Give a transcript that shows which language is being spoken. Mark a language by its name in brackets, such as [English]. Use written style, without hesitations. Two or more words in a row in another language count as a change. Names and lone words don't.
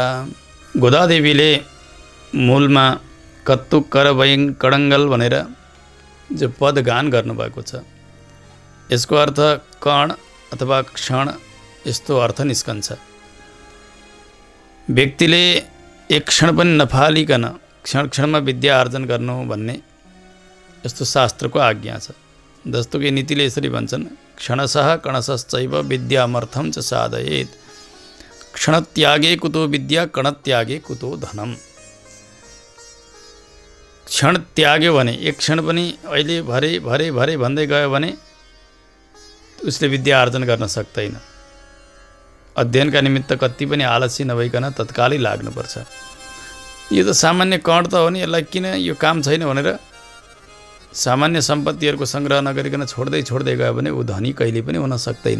[Nepali] गोदादेवीले मूलमा [Tamil] கற்றுக் கறவைக் கணங்கள் [Nepali] भनेर जो पद गान गर्नुभएको छ, यसको अर्थ कण अथवा क्षण, यस्तो अर्थ निस्कन्छ। व्यक्तिले एक क्षण पनि नफालिकन क्षण क्षणमा विद्या आर्जन गर्नु भन्ने यस्तो शास्त्रको आज्ञा छ। जस्तो कि नीतिले यसरी भन्छन्, [Sanskrit] क्षणशः कणशश्चैव विद्यामर्थं च साधयेत्, क्षणत्यागे कुतो विद्या कणत्यागे कुतो धनम। [Nepali] क्षण त्याग्यो भने, एक क्षण पनि अहिले भरे भरे भरे भन्दै गयो भने उसले विद्या आर्जन गर्न सक्दैन। अध्ययनका निमित्त कति पनि आलसी नभइकन तत्कालै लाग्नुपर्छ। यो त सामान्य कण त हो नि, यसलाई किन यो काम छैन भनेर सामान्य सम्पत्तिहरूको सङ्ग्रह नगरिकन छोड्दै छोड्दै गयो भने ऊ धनी कहिले पनि हुन सक्दैन।